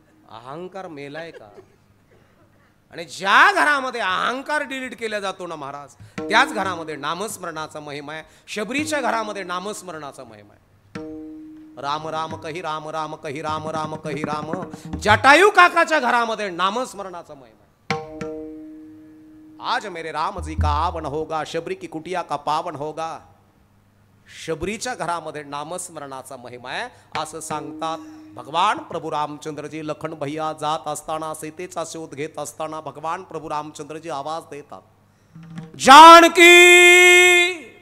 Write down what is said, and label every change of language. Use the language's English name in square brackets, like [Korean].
[Marathi] अहंकार मेलाय का? आणि ज्या घरामध्ये अहंकार डिलीट केला जातो ना महाराज त्याच घरामध्ये नामस्मरणाचा महिमा आहे. शबरीच्या घरामध्ये नामस्मरणाचा महिमा आहे. [Hindi] राम राम कही राम [Marathi] राम कही राम राम कही राम. जटायू काकाच्या घरामध्ये नामस्मरणाचा महिमा. [Hindi] आज मेरे राम जी का आवन होगा शबरी की कुटिया का पावन होगा. [Marathi] शबरीच्या घरामध्ये नामस्मरणाचा महिमा आहे असं सांगतात भगवान प्रभू रामचंद्रजी. लखन भैया जात असताना सीतेचा शोध घेत असताना भगवान प्रभू रामचंद्रजी आवाज देतात जानकी.